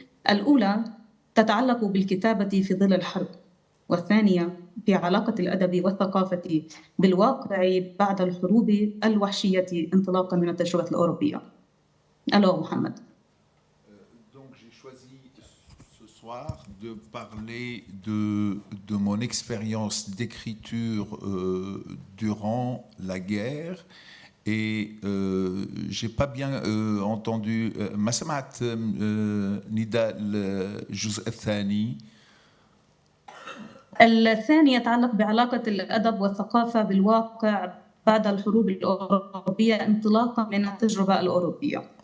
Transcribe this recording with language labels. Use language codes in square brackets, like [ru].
[ar] الأولى تتعلق بالكتابة في ظل الحرب، والثانية في علاقة الأدب والثقافة بالواقع بعد الحروب الوحشية انطلاقا من التجربة الأوروبية. [fr] Alors, Mohamed. Donc j'ai choisi ce soir de parler de mon expérience d'écriture durant la guerre. Et j'ai pas bien entendu [ar] ما سمعت نداء الجزء الثاني. الثاني يتعلق بعلاقة الأدب والثقافة بالواقع بعد الحروب الأوروبية انطلاقا من التجربة الأوروبية.